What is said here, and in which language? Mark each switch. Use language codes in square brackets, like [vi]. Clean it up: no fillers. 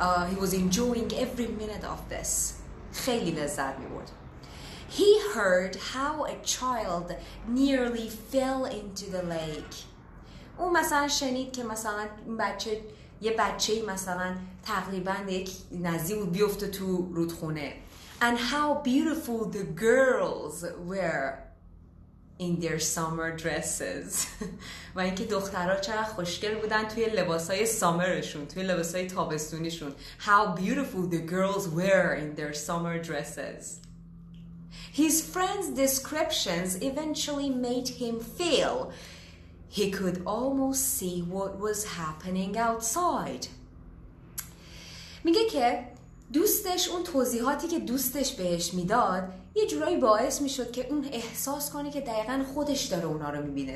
[en] He was enjoying every minute of this. [fa] خیلی لذت میبرد. [en] He heard how a child nearly fell into the lake. [fa] اون مثلا شنید که مثلا یه بچه‌ای مثلا تقریباً یک نزدیک بود بیفته تو رودخونه. [en] And how beautiful the girls were in their summer dresses. [fa] و اینکه دخترها چقدر خوشگل بودن توی لباسای سامرشون، توی لباسای تابستونیشون. [en] How beautiful the girls were in their summer dresses. His friends' descriptions eventually made him feel he could almost see what was happening outside. [fa] میگه که دوستش، اون توضیحاتی که دوستش بهش میداد یه جورایی باعث میشد که اون احساس کنه که دقیقاً خودش داره اونا رو میبینه.